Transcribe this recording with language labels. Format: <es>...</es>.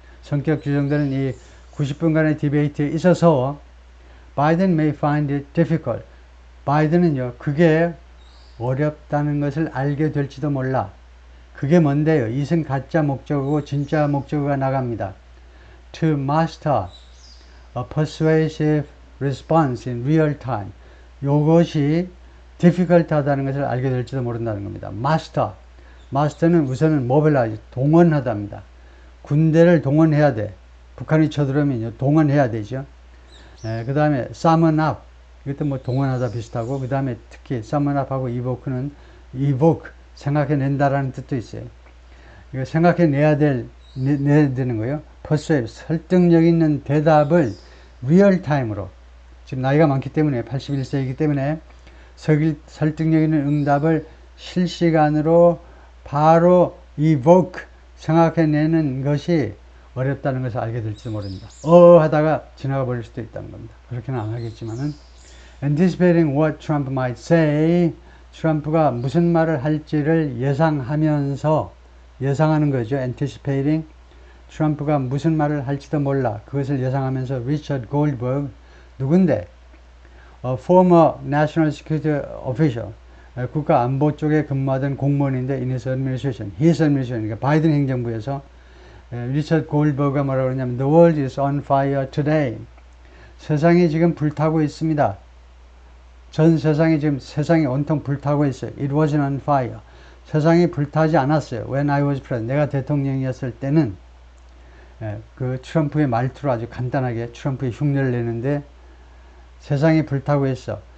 <ko>성격 규정되는 이 90분간의 디베이트에 있어서 바이든</ko> <en>may find it difficult.</en> <ko>바이든은요, 그게 어렵다는 것을 알게 될지도 몰라. 그게 뭔데요? 이은 가짜 목적어고 진짜 목적어가 나갑니다.</ko> <en>To master a persuasive response in real time.</en> <ko>요것이 difficult 하다는 것을 알게 될지도 모른다는 겁니다. master. master는 우선은 mobilize, 동원하답니다. 군대를 동원해야 돼. 북한이 쳐들어오면 동원해야 되죠. 그 다음에 summon up. 이것도 뭐 동원하다 비슷하고, 그 다음에 특히 summon up하고 evoke는 evoke, 생각해낸다라는 뜻도 있어요. 이거 생각해내야 되는 거예요. persuade, 설득력 있는 대답을 real time으로. 지금 나이가 많기 때문에, 81세이기 때문에 설득력 있는 응답을 실시간으로 바로 evoke, 생각해내는 것이 어렵다는 것을 알게 될지도 모릅니다. 하다가 지나가 버릴 수도 있다는 겁니다. 그렇게는 안 하겠지만은,</ko> <en>anticipating what Trump might say,</en> <ko>트럼프가 무슨 말을 할지를 예상하면서, 예상하는 거죠. anticipating, 트럼프가 무슨 말을 할지도 몰라. 그것을 예상하면서 리처드 골드버그, 누군데?</ko> <en>former national security official,</en> <ko>국가안보 쪽에 근무하던 공무원인데,</ko> <en>in his administration,</en> <ko>그러니까 바이든 행정부에서 리처드 골드버그가 뭐라고 그러냐면,</ko> <en>the world is on fire today.</en> <ko>세상이 지금 불타고 있습니다. 전 세상이 지금 세상이 온통 불타고 있어요.</ko> <en>It wasn't on fire.</en> <ko>세상이 불타지 않았어요.</ko> <en>When I was president.</en> <ko>내가 대통령이었을 때는, 그 트럼프의 말투로 아주 간단하게 트럼프의 흉내를 내는데, 세상이 불타고 있어.</ko>